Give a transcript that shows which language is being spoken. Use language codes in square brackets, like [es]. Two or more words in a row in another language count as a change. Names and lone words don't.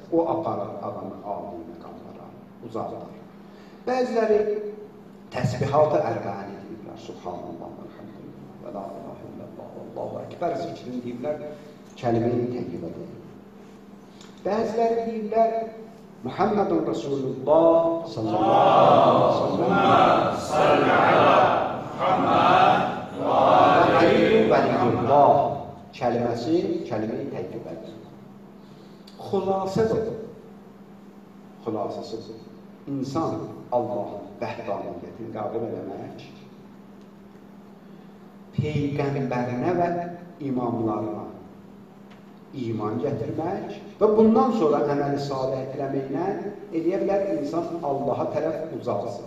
[az] O aparır adamın ali məqamlara, uzaqlar. Bəziləri təsbihat-ı ərbəəni deyiblər, [ar] سبحان الله، الحمد لله, [az] və [ar] لا إله إلا الله، الله أكبر [az] zikrini deyiblər, kəlimi-i təyyibədir. Bəziləri deyiblər, [ar] محمد رسول الله صلى الله عليه وسلم [az] keliməsi kəlime-i təqdibədir. Xülasədir. Xülasəsidir. İnsan Allahın vəhdaniyyətini qəbul eləmək, Peyğəmbərinə və imamlarına iman gətirmək və bundan sonra əməli salih etməməklə eləyə bilər insan Allaha tərəf ucalsın.